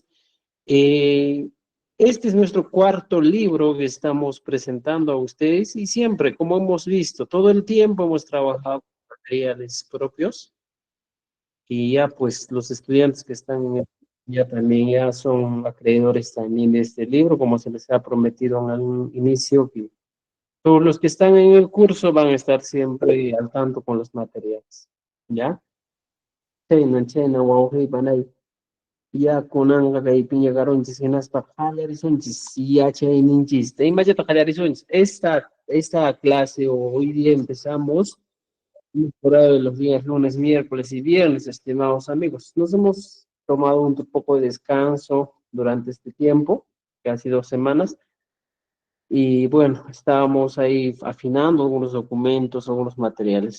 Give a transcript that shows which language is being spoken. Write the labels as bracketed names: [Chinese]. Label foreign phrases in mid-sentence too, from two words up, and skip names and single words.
[Spanish] Eh, este es nuestro cuarto libro que estamos presentando a ustedes y siempre, como hemos visto, todo el tiempo hemos trabajado con materiales propios y ya pues los estudiantes que están en ya también ya son acreedores también de este libro, como se les ha prometido en algún inicio, que todos los que están en el curso van a estar siempre al tanto con los materiales, ¿ya? [Quechua] Chayna, chayna, wawqi, panay. Ya kunanga kaypin llegaronchis hinaspa qallarisonchis yachayninchis. Imallatak qallarisonchis. [Spanish] Esta clase hoy día empezamos por ahí de los días lunes, miércoles y viernes, estimados amigos. Nos hemos tomado un poco de descanso durante este tiempo, casi 2 semanas, y bueno, estábamos ahí afinando algunos documentos, algunos materiales.